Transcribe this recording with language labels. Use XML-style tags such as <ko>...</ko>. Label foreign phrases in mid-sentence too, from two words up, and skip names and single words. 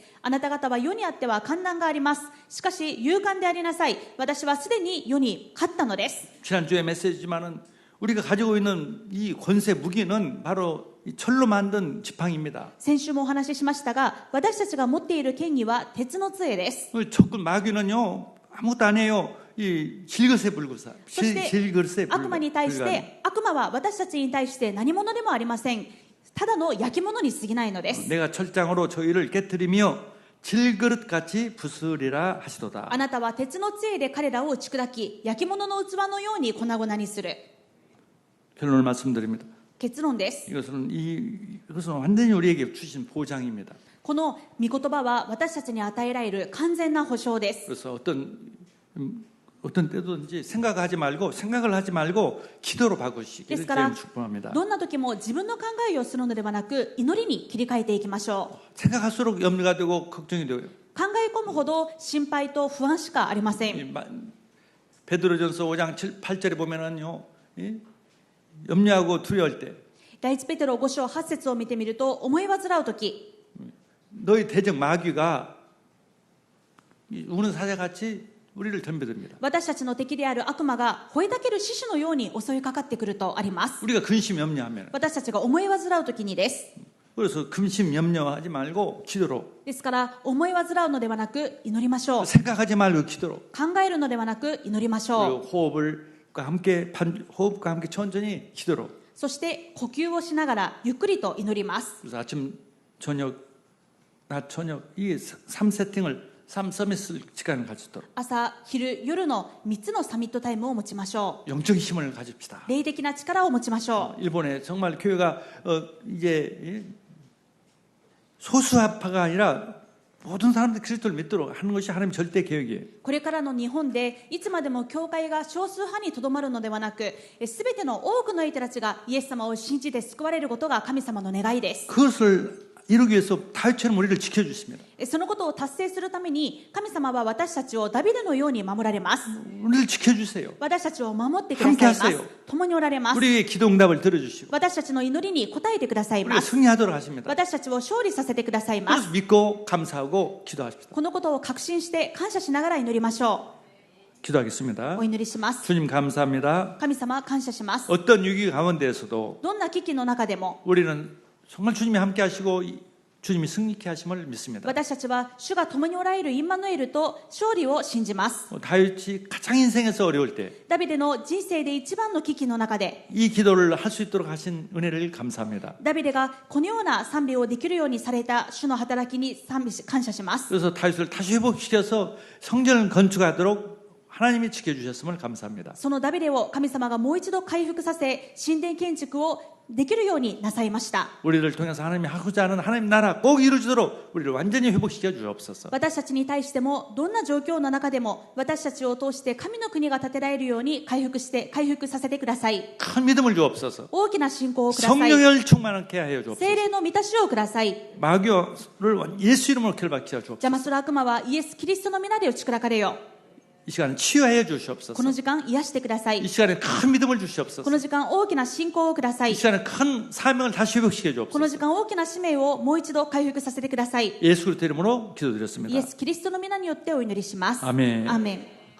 <ja>あなた方は世にあっては患難があります。しかし勇敢でありなさい。私はすでに世に勝ったのです。</ja> <ko>지난주에 메시지지만은 우리가 가지고 있는 이 권세 무기는 바로 이 철로 만든 지팡이입니다.</ko> <ja>先週もお話ししましたが、私たちが持っている権威は鉄の杖です。</ja> <ko>적군 마귀는요 아무것도 안 해요. 이 질것에 불구사.</ko> <ja>そして</ja> <ko>질것에</ko> <ja>悪魔に対し</ja> <ko>불구사.</ko> <ja>て、悪魔は私たちに対して何者でもありません。ただの焼き物に過ぎないのです。</ja> <ko>내가 철장으로 저희를 깨뜨리며 질그릇같이 부수리라 하시도다.</ko> <ja>あなたは鉄の杖で彼らを打ち砕き、焼き物の器のように粉々にする。</ja> <ko>결론을 말씀드립니다.</ko> <ja>結論です。</ja> <ko>이것은 완전히 우리에게 주신 보장입니다.</ko> <ja>この御言葉は私たちに与えられる完全な保証です。</ja> <ko>그래서 어떤 때든지 생각을 하지 말고 기도로 바꾸시기를</ko> <ja>ですから</ja> <ko>제일 축복합니다.</ko> <ja>どんな時も自分の考えをするのではなく、祈りに切り替えていきましょう。</ja> <ko>생각할수록 염려가 되고 걱정이 돼요.</ko> <ja>考え込むほど心配と不安しかありません。</ja> <ko>베드로전서 5장 8절에 보면은요, 염려하고 두려울 때</ko> <ja>第一ペテロ5章8節を見てみると、思い煩う時、</ja> <ko>너희 대적 마귀가 우는 사자같이 우리를 덤벼듭니다.</ko> <ja>私たちの敵である悪魔が吠えたける獅子のように襲いかかってくるとあります。</ja> <ko>우리가 근심 염려하면</ko> <ja>私たちが思い煩う時にです。</ja> <ko>그래서 근심 염려하지 말고 기도로</ko> <ja>ですから思い煩うのではなく祈りましょう。</ja> <ko>생각하지 말고 기도로</ko> <ja>考えるのではなく祈りましょ</ja> <ko>그리고</ko> <ja>う。</ja> <ko>호흡과 함께 천천히 기도로</ko> <ja>そして呼吸をしながらゆっくりと祈ります。</ja> <ko>그래서 아침 낮 저녁 이 3세팅을 3서밋을 시간을 가지도록</ko> <ja>朝、昼、夜の3つのサミットタイムを持ちましょ</ja> <ko>영적 힘을 가집시다.</ko> <ja>う。霊的な力を持ちましょう。</ja> <ko>일본에 정말 교회가 이제 소수파가 아니라 모든 사람들이 그리스도를 믿도록 하는 것이 하나님 절대 계획이에요.</ko> <ja>これからの日本でいつまでも教会が少数派にとどまるのではなく、すべての多くの人たちがイエス様を信じて救われることが神様の願いです。</ja> <ko>그것을 이루기 위해서 다윗처럼 우리를 지켜주십니다.</ko> <ja>そのことを達成するために神様は私たちをダビデのように守られます。</ja> <ko>우리를 지켜주세요.</ko> <ja>私たちを守ってくださいます。</ja> <ko>함께하세요.</ko> <ja>共におられます。</ja> <ko>우리의 기도응답을 들어주시고</ko> <ja>私たちの祈りに応えてください</ja> <ko>우리가</ko> <ja>ます。</ja> <ko>승리하도록 하십니다.</ko> <ja>私たちを勝利させてくださいま</ja> <ko>그래서</ko> <ja>す。</ja> <ko>믿고 감사하고 기도합시다.</ko> <ja>このことを確信して感謝しながら祈りましょ</ja> <ko>기도하겠습니다.</ko> <ja>う。お祈りします。</ja> <ko>주님 감사합니다.</ko> <ja>神様感謝します。</ja> <ko>어떤 위기 가운데에서도</ko> <ja>どんな危機の中でも</ja> <ko>우리는 정말 주님이 함께 하시고 주님이 승리케 하심을 믿습니다.</ko> <ja>私たちは主が共におられるインマヌエルと勝利を信じます。</ja> <ko>다윗이 가장 인생에서 어려울 때 이</ko> <ja>ダビデの人生で一番の危機の中で</ja> <ko>기도를 할 수 있도록 하신 은혜를 감사합니다.</ko> <ja>ダビデがこのような賛美をできるようにされた主の働きに感謝します。</ja> <ko>그래서 다윗을 다시 회복시켜서 성전을 건축하도록 하나님이 지켜주셨음을 감사합니다.</ko> <ja>そのダビデを神様がもう一度回復させ、神殿建築をできるようになさいました。</ja> <ko>우리를 통해서 하나님이 하고자 하는 하나님 나라 꼭 이루어지도록 우리를 완전히 회복시켜 주옵소서.</ko> <ja>私たちに対してもどんな状況の中でも私たちを通して神の国が建てられるように回復させてください。</ja> <ko>큰 믿음을 주옵소서.</ko> <ja>大きな信仰をください。</ja> <ko>성령을 충만하게 하여 주옵소서.</ko> <ja>聖霊の満たしをください。</ja> <ko>마귀를 예수 이름으로 결박해 주옵소서.</ko> <ja>邪魔する悪魔はイエス・キリストの皆で打ち砕かれよ。</ja> <ko>이 시간에 치유하여 주시옵소서.</ko> <ja>この時間癒してくださ</ja> <ko>이</ko> <ja>い。</ja> <ko>시간에 큰 믿음을 주시옵소서.</ko> <ja>この時間大きな信仰をくださ</ja> <ko>이</ko> <ja>い。</ja> <ko>시간에 큰 사명을 다시 회복시켜</ko> <ja>この</ja> <ko>주옵소서.</ko> <ja>時間大きな使命をもう一度回復させてください。</ja> <ko>예수 그리스도 이름으로</ko> <ja>イ</ja> <ko>기도드렸습니다.</ko> <ja>エス・キリストの皆によってお祈りします。</ja> <ko>아멘.</ko> <ja>アーメン。</ja>